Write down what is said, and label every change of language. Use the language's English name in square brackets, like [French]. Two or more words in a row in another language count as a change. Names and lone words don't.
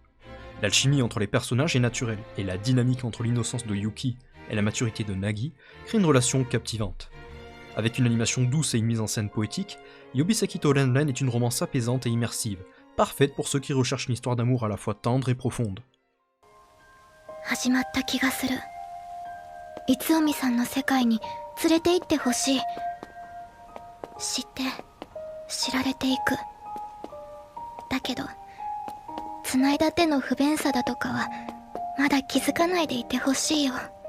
[French] L'alchimie entre les personnages est naturelle, et la dynamique entre l'innocence de Yuki et la maturité de Nagi crée une relation captivante. Avec une animation douce et une mise en scène poétique, Yubisaki Torenren est une romance apaisante et immersive, parfaite pour ceux qui recherchent une histoire d'amour à la fois tendre et profonde. [Japanese] 始まった気がする。いつおみさんの世界に連れて行ってほしい。知って知られていく。だけど繋いだ手の不便さだとかはまだ気づかないでいてほしいよ。